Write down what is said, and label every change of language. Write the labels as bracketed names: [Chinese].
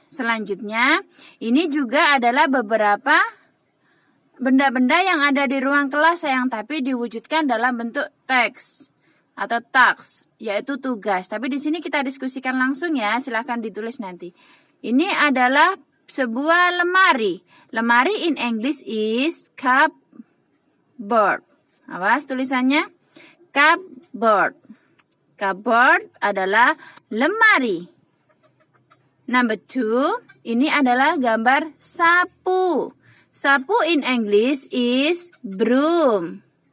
[Indonesian] Selanjutnya, ini juga adalah beberapa benda-benda yang ada di ruang kelas sayang, tapi diwujudkan dalam bentuk teks atau task, yaitu tugas. Tapi di sini kita diskusikan langsung ya, silahkan ditulis nanti. Ini adalah sebuah lemari. [English] Lemari in English is cupboard. [Indonesian] Awas tulisannya. Cupboard. Cupboard adalah lemari. [English] Number 2, [Indonesian] ini adalah gambar sapu. [English] Sapu in English is broom.